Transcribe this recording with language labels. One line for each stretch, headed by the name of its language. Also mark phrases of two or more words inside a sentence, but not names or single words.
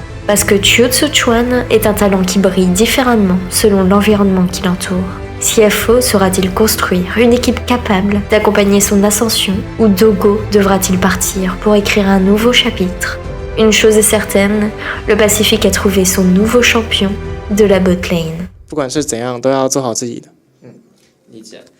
French: Parce que Chu Tzu-chuan est un talent qui brille différemment selon l'environnement qui l'entoure. CFO saura-t-il construire une équipe capable d'accompagner son ascension, ou Dogo devra-t-il partir pour écrire un nouveau chapitre? Une chose est certaine, le Pacifique a trouvé son nouveau champion de la
English: bot lane.
Chinese: 不管是怎样，都要做好自己的。理解。